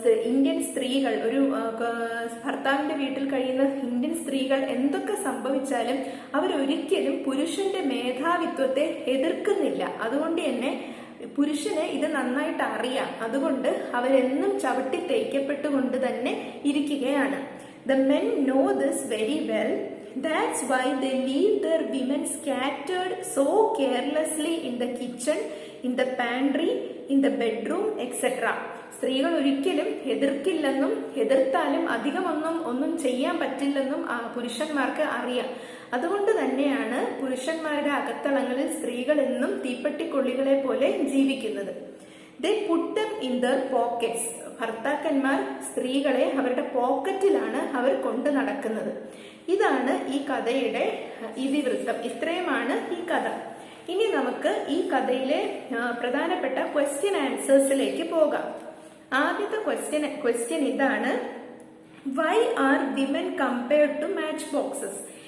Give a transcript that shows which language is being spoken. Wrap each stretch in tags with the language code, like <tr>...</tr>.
<ml>Indian സ്ത്രീകൾ, ഒരു ഭർത്താവിന്റെ വീട്ടിൽ കഴിയുന്ന ഇന്ത്യൻ സ്ത്രീകൾ എന്തൊക്കെ സംഭവിച്ചാലും അവരൊരിക്കലും പുരുഷന്റെ മേധാവിത്വത്തെ എതിർക്കുന്നില്ല. അതുകൊണ്ട് തന്നെ പുരുഷന് ഇത് നന്നായിട്ട് അറിയാം. അതുകൊണ്ട് അവരെന്നും ചവിട്ടി തേക്കപ്പെട്ടുകൊണ്ട് തന്നെ ഇരിക്കുകയാണ്.</ml> <en>The men know this very well. That's why they leave their women scattered so carelessly in the kitchen, in the pantry, in the bedroom, etc.</en> <ml>സ്ത്രീകൾ ഒരിക്കലും എതിർക്കില്ലെന്നും എതിർത്താലും ഒന്നും ചെയ്യാൻ പറ്റില്ലെന്നും പുരുഷന്മാർക്ക് അറിയാം. അതുകൊണ്ട് തന്നെയാണ് പുരുഷന്മാരുടെ അകത്തളങ്ങളിൽ സ്ത്രീകൾ എന്നും തീപ്പെട്ടിക്കൊള്ളികളെ പോലെ ജീവിക്കുന്നത്.</ml> <en>They put them in their pockets.</en> <ml>ഭർത്താക്കന്മാർ സ്ത്രീകളെ അവരുടെ പോക്കറ്റിലാണ് അവർ കൊണ്ടു നടക്കുന്നത്. ഇതാണ് ഈ കഥയുടെ ഇതിവൃത്തം. ഇത്രയുമാണ് ഈ കഥ. ഇനി നമുക്ക് ഈ കഥയിലെ പ്രധാനപ്പെട്ട ക്വസ്റ്റ്യൻ ആൻസേഴ്സിലേക്ക് പോകാം. ആദ്യത്തെ ക്വസ്റ്റ്യൻ ഇതാണ്,</ml> <en>Why are women compared to match boxes?</en>